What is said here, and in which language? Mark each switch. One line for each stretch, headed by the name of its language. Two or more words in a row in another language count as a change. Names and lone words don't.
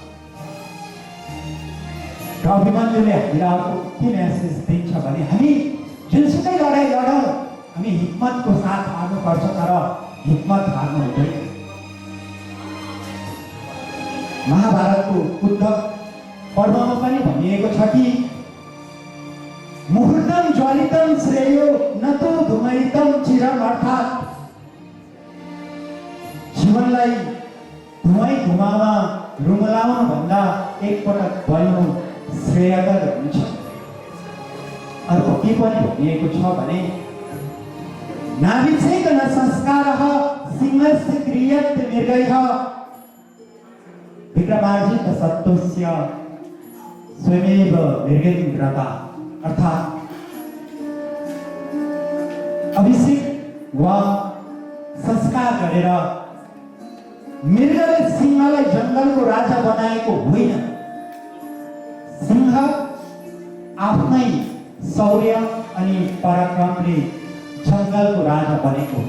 Nepali: र अभिमन्युले हामीलाई अर्को के मेसेज दिन्छ भने हामी जुनसुकै लडाई लडौँ, हामी हिम्मतको साथ हार्नुपर्छ, तर हिम्मत हार्नु हुँदैन। महाभारतको उद्धव पर्वमा पनि भनिएको छ कि
Sanskrit: मुहूर्तम ज्वलितम श्रेयो न तो धुमयितम चिरम,
Nepali: अर्थात् जीवनलाई धुमामा रुमलाउनु भन्दा एकपटक बल्नु श्रेयकर हुन्छ। अर्को के पनि भनिएको छ भने
Sanskrit: नाभिच्छेदन संस्कारः सिंहस्य क्रियते मृगैः विक्रमार्जित सत्त्वस्य स्वयमेव मृगेन्द्रता,
Nepali: अर्थात् अभिषेक वा संस्कार गरेर मृगले सिंहलाई जङ्गलको राजा बनाएको होइन। सिंह आफ्नै शौर्य अनि पराक्रमले जङ्गलको राजा बनेको हो।